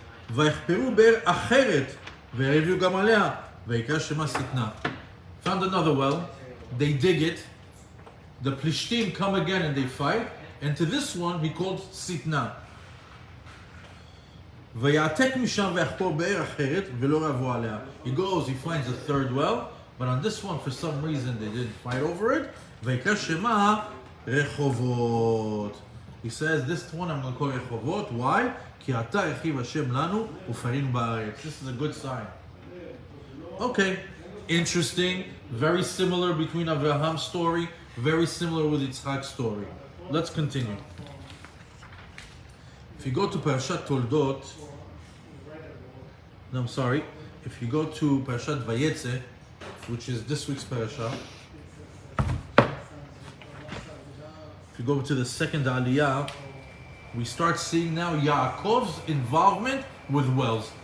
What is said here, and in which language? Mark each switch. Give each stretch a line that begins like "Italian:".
Hebrew: ויחפרו באר אחרת והביאו גם עליה ויקרא שמה שטנה.
English: Found another well. They dig it. The Plishtim come again and they fight. And to this one he called Sitna.
Hebrew: ויעתק משם ויחפור באר אחרת ולא רבו עליה.
English: He goes, he finds a third well, but on this one for some reason they didn't fight over it.
Hebrew: ויקרא שמה רחובות.
English: He says this one I'm going to call רחובות. Why?
Hebrew: כי אתה הרחיב השם לנו ופרינו בארץ.
English: This is a good sign. Okay, interesting. Very similar between Abraham's story. Very similar with Yitzchak's story. Let's continue. If you go to Parashat Toldot, no, I'm sorry. If you go to Parashat Vayetze, which is this week's parasha, if you go to the second Aliyah, we start seeing now Yaakov's involvement with wells.